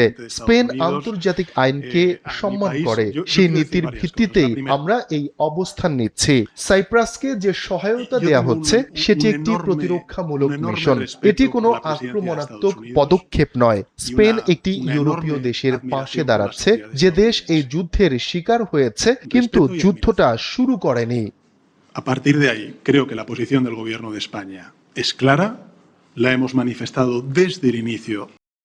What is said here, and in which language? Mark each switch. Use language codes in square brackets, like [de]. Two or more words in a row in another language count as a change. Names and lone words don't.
[bn] স্পেন আন্তর্জাতিক আইনকে সম্মান করে, সেই নীতির ভিত্তিতেই আমরা এই অবস্থান নিচ্ছি। সাইপ্রাসকে যে সহায়তা দেয়া হচ্ছে সেটি একটি প্রতিরক্ষামূলক মিশন। এটি কোনো আক্রমণাত্মক পদক্ষেপ নয়। স্পেন একটি ইউরোপীয় দেশের পাশে দাঁড়াচ্ছে, যে দেশ এই যুদ্ধের শিকার হয়েছে কিন্তু যুদ্ধটা শুরু করেনি। [es] A partir de ahí, creo que la posición del gobierno de España es clara, la hemos manifestado desde el inicio